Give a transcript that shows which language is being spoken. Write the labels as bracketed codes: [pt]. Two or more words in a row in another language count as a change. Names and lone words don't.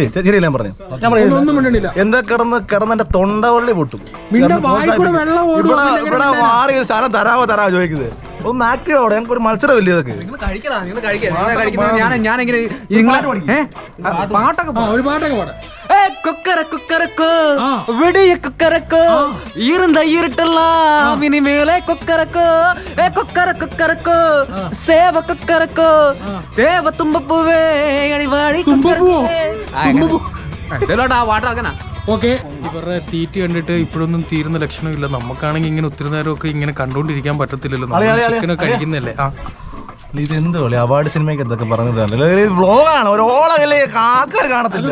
[ml] ശരിയല്ല ഞാൻ പറഞ്ഞു. ഞാൻ പറഞ്ഞു എന്താ കിടന്ന് എന്റെ തൊണ്ടവള്ളി പൊട്ടും. ഇവിടെ മാറി ഒരു സ്ഥലം തരാവോ ചോദിക്കുന്നത്. ഒന്ന് ആക്റ്റീവ് ആവട്ടെ. ഞങ്ങൾക്ക് ഒരു മത്സരമില്ല ഇതൊക്കെ. പാട്ടൊക്കെ ഒരു പാട്ടൊക്കെ പാടാം. [ta] விடிய கொக்கரக்கோ இருந்த இருட்டெல்லாம் இனிமேலே கொக்கரக்கோ கொக்கர கொக்கரக்கோ சேவ கொக்கரக்கோ தேவ தும்பப்பூவே [ml] അടിവാടി ആ പാട്ടൊക്കെ. ഓക്കെ, ഇവരുടെ തീറ്റ കണ്ടിട്ട് ഇപ്പോഴൊന്നും തീരുന്ന ലക്ഷണമില്ല. നമുക്കാണെങ്കിൽ ഇങ്ങനെ ഒത്തിരി നേരമൊക്കെ ഇങ്ങനെ കണ്ടോണ്ടിരിക്കാൻ പറ്റത്തില്ലല്ലോ. ചിക്കനൊക്കെ കഴിക്കുന്നല്ലേ. ഇത് എന്ത് കളി? അവാർഡ് സിനിമയ്ക്ക് എന്തൊക്കെ പറഞ്ഞിട്ടല്ലേ? വ്ളോഗാണ്, ഒരു ഓളമല്ലേ ആൾക്കാർ കാണത്തില്ല.